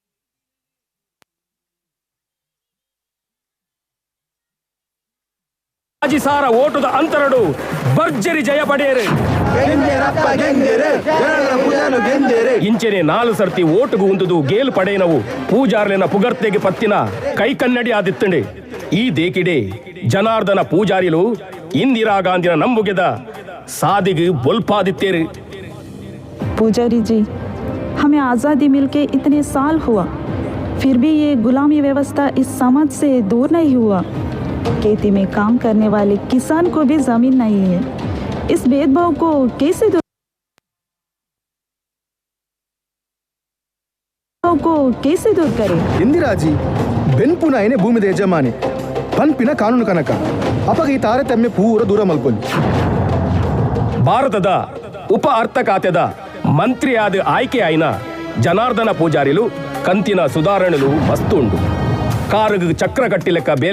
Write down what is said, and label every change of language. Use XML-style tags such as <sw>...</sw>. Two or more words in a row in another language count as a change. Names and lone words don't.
<tcy>ಆಜಿಸಾರ ಓಟುದ ಅಂತರಡು ಭರ್ಜರಿ ಜಯ ಪಡೆಯರು ಇಂಚೆನೆ 4 ಸರ್ತಿ ಓಟುಗು ಉಂದುದು ಗೇಲು ಪಡೆಯನವು ಪೂಜಾರ್ಲೆನ ಪುಗರ್ತೆಗೆ ಪತ್ತಿನ ಕೈ ಕನ್ನಡಿ ಆದಿತ್ತಂಡೆ ಈ ದೇಕಿಡೆ ಜನಾರ್ದನ ಪೂಜಾರಿಲು ಇಂದಿರಾ ಗಾಂಧಿನ ನಂಬುಗೆದ ಸಾದಿಗೆ ಬೊಲ್ಪಾದಿತ್ತೇರು</tcy> <hi>पुजारी जी, हमें आज़ादी मिलके इतने साल हुआ, फिर भी ये गुलामी व्यवस्था इस समाज से दूर नहीं हुआ। खेती में काम करने वाले किसान को भी जमीन नहीं है। इस भेदभाव को कैसे दूर करें?</hi> <tcy>ಇಂದಿರಾಜಿ ಬೆನ್ಪುನ ಏನೇ ಭೂಮಿದ ಯಜಮಾನಿ ಪನ್ಪಿನ ಕಾನೂನು ಕನಕ ಅಪಗ ಈ ತಾರತಮ್ಯ ಪೂರ ದೂರ ಮಲ್ಪೊಲಿ ಭಾರತದ ಉಪ ಅರ್ಥ ಖಾತೆದ ಮಂತ್ರಿಯಾದ ಆಯ್ಕೆ ಆಯ್ನ ಜನಾರ್ದನ ಪೂಜಾರಿಲು ಕಂತಿನ ಸುಧಾರಣೆಲು ಮಸ್ತು ಉಂಡು ಕಾರುಗ್ ಚಕ್ರ ಕಟ್ಟಿ ಲೆಕ್ಕ ಬೇಲೆ</tcy>